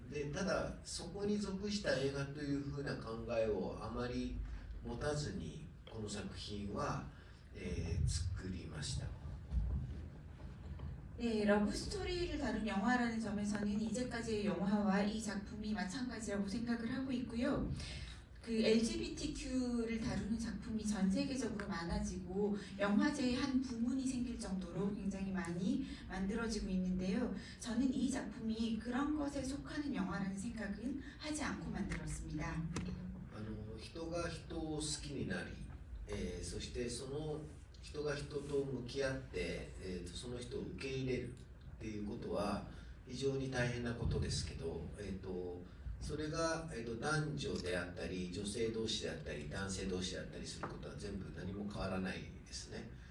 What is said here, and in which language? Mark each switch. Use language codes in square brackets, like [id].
[ja] でただそこに属した映画というふうな考えをあまり持たずにこの作品は、作りました。 [ko] 네, 러브스토리를 다룬 영화라는 점에서는 이제까지의 영화와 이 작품이 마찬가지라고 생각을 하고 있고요. 그 LGBTQ를 다루는 작품이 전 세계적으로 많아지고 영화제의 한 부문이 생길 정도로 굉장히 많이 만들어지고 있는데요. 저는 이 작품이 그런 것에 속하는 영화라는 생각은 하지 않고 만들었습니다. [ja] 人が人を好きになり、そしてその人が人と向き合って、その人を受け入れるっていうことは非常に大変なことですけど、それが、男女であったり女性同士であったり男性同士であったりすることは全部何も変わらないですね。